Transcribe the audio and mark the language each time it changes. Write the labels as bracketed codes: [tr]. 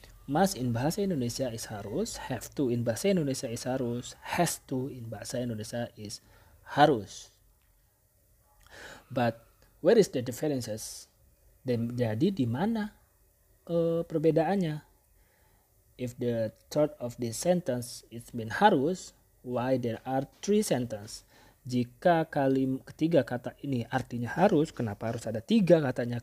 [en] Must in bahasa Indonesia is harus, have to in bahasa Indonesia is harus, has to in bahasa Indonesia is harus. But where is the differences? [id] Jadi di mana perbedaannya? [en] If the third of this sentence is been harus, why there are three sentences? [id] Jika ketiga kata ini artinya harus, kenapa harus ada tiga katanya?